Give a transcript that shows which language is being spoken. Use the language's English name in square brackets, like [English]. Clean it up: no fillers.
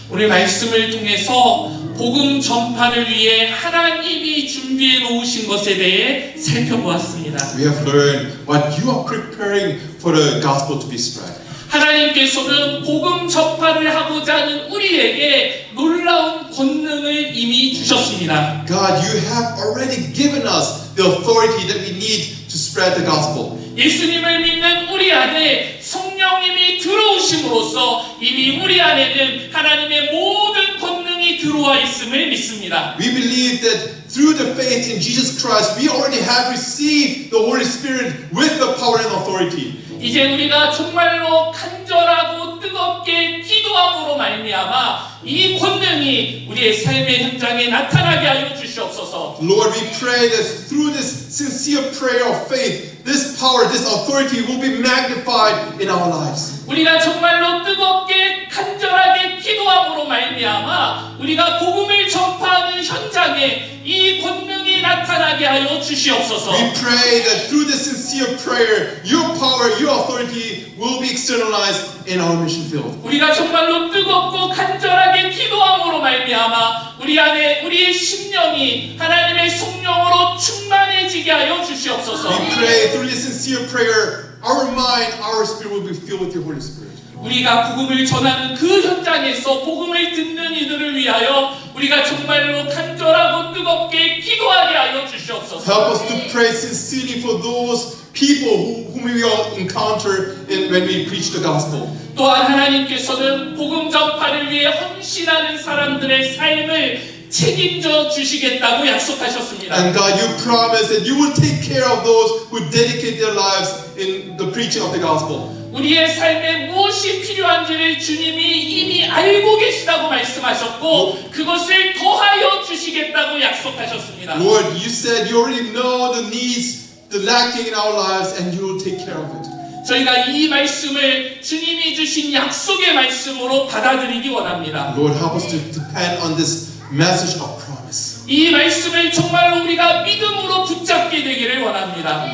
[Korean] 오늘 말씀을 통해서 복음 전파를 위해 하나님이 준비해 놓으신 것에 대해 살펴보았습니다. [English] We have learned what you are preparing for the gospel to be spread. [Korean] 하나님께서는 복음 전파를 하고자 하는 우리에게 놀라운 권능을 이미 주셨습니다. [English] God, you have already given us the authority that we need to spread the gospel. [Korean] 예수님을 믿는 우리 안에 성령님이 들어오심으로써 이미 우리 안에는 하나님의 모든 권능이 들어와 있음을 믿습니다. [English] We believe that through the faith in Jesus Christ, we already have received the Holy Spirit with the power and authority. [Korean] 이제 우리가 정말로 간절하고 뜨겁게 기도함으로 말미암아 이 권능이 우리의 삶의 현장에 나타나게 하여 주시옵소서. [English] Lord, we pray that through this sincere prayer of faith, this power, this authority will be magnified in our lives. [Korean] 우리가 정말로 뜨겁게 간절하게 기도함으로 말미암아 우리가 복음을 전파하는 현장에 이 권능이 나타나게 하여 주시옵소서. [English] We pray that through this sincere prayer, your power, your authority will be externalized in our mission field. [Korean] 우리가 정말로 뜨겁고 간절하게 기도함으로 말미암아 우리 안에 우리의 심령이 하나님의 성령으로 충만해지게 하여 주시옵소서. [English] We pray through this sincere prayer, our mind, our spirit will be filled with your Holy Spirit. [Korean] 우리가 복음을 전하는 그 현장에서 복음을 듣는 이들을 위하여 우리가 정말로 간절하고 뜨겁게 기도하게 하여 주시옵소서. [English] Help us to pray sincerely for those people whom we all encounter when we preach the gospel. [Korean] 또한 하나님께서는 복음 전파를 위해 헌신하는 사람들의 삶을 책임져 주시겠다고 약속하셨습니다. [English] And God, you promise that you will take care of those who dedicate their lives in the preaching of the gospel. [Korean] 우리의 삶에 무엇이 필요한지를 주님이 이미 알고 계시다고 말씀하셨고 그것을 더하여 주시겠다고 약속하셨습니다. [English] Lord, you said you already know the needs, the lacking in our lives, and you will take care of it. [Korean] 저희가 이 말씀을 주님이 주신 약속의 말씀으로 받아들이기 원합니다. [English] Lord, help us to depend on this message of promise. [Korean] 이 말씀을 정말로 우리가 믿음으로 붙잡게 되기를 원합니다.